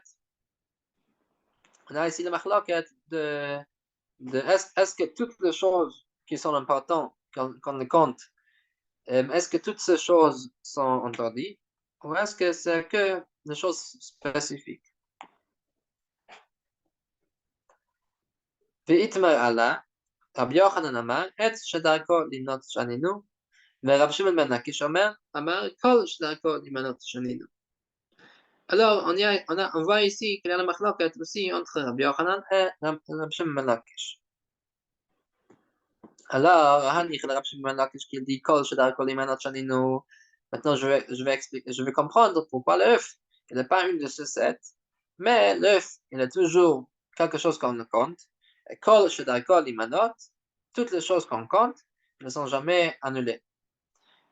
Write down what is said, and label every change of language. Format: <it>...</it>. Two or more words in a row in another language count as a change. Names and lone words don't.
<fr>On a ici le machloket est-ce que toutes les choses qui sont importantes, qu'on compte, est-ce que toutes ces choses sont interdites? Ou est-ce que c'est que des choses spécifiques?</fr> <he>ואיתמר עלה, רבי יוחנן אמר, עץ שדרכו למנות שנינו, ורב שמעון בן לקיש אמר, כל שדרכו למנות שנינו.</he> <fr>Alors, on voit ici qu'il y a la machloket aussi entre Rabbi Yochanan et Rabbi Shimon ben Lakish. Alors, Rabbi Shimon ben Lakish qui dit</fr> <he>כל שדרכו למנות שנינו.</he> <fr>Maintenant, je vais expliquer, je vais comprendre pourquoi l'œuf, il n'est pas une de ces 7, mais l'œuf, il est toujours quelque chose qu'on compte.</fr> <he>Et כל שדרכו למנות,</he> <fr>toutes les choses qu'on compte ne sont jamais annulées.</fr>